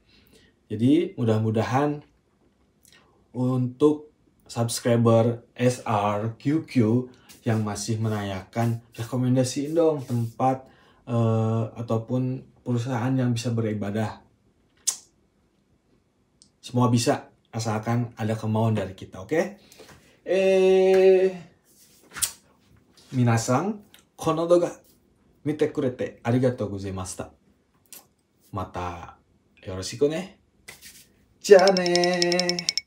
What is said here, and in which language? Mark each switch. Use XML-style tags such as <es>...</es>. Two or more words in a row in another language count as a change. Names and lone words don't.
<id>Jadi mudah-mudahan untuk subscriber SRQQ yang masih menanyakan rekomendasiin dong tempat ataupun perusahaan yang bisa beribadah. Semua bisa asalkan ada kemauan dari kita, oke?</id> <ja>皆さん、この動画見てくれてありがとうございました. またよろしくね. じゃあねー。</ja>